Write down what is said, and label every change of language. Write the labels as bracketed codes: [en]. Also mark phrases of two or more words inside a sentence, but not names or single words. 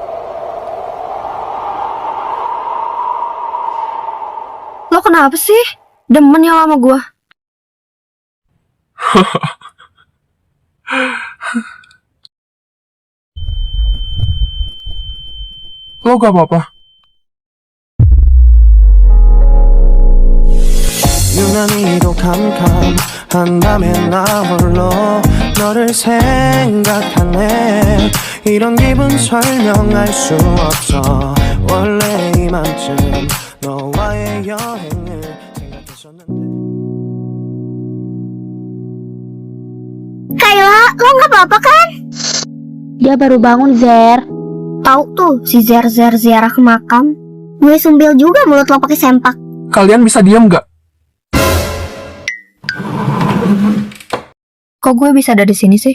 [id] Lo kenapa sih? Demen ya sama gue. Lo gak apa-apa? [ko] 유난히도 캄캄한 밤에 나 홀로 너를 생각하네 이런 기분 설명할 수 없어 원래 이맘쯤 너와의 여행을 생각했었는데 [id] Kayla, lo nggak apa-apa kan? Dia baru bangun, Zer. Tahu tuh si Zer ziarah ke makam. Gue sumbil juga mulut lo pakai sempak. Kalian bisa diam gak? Kok gue bisa ada di sini sih?